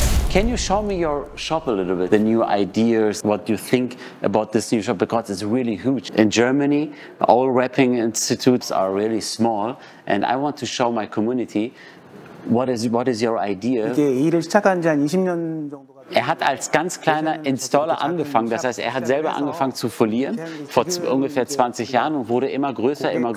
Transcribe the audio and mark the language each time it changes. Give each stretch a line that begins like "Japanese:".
English: Can you show me your shop a little bit? The new ideas, what you think about this new shop, because it's really huge. In Germany, all wrapping institutes are really small, and I want to show my community what is your idea.
Korean: 이게 일을 시작한 지 한 20년 정도가
German: Er hat als ganz kleiner Installer angefangen, das heißt, er hat selber angefangen zu folieren vor ungefähr 20 Jahren und wurde immer größer.